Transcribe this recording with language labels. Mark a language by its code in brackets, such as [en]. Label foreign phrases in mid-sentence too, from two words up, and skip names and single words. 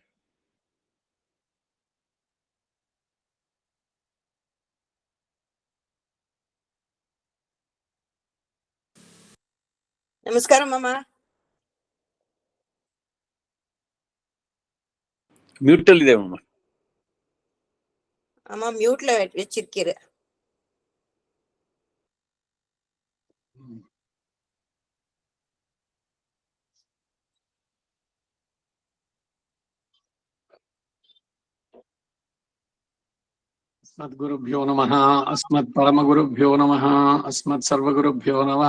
[te] నమస్కారం మామా. [kn] ಮ್ಯೂಟಲ್ ಇದೆ ಅಮ್ಮ. [ta] அம்மா மியூட்ல வச்சிருக்கிற. [sa] अस्मद्गुरुभ्यो नमः. अस्मत्परमगुरुभ्यो नमः. अस्मत्सर्वगुरुभ्यो नमः.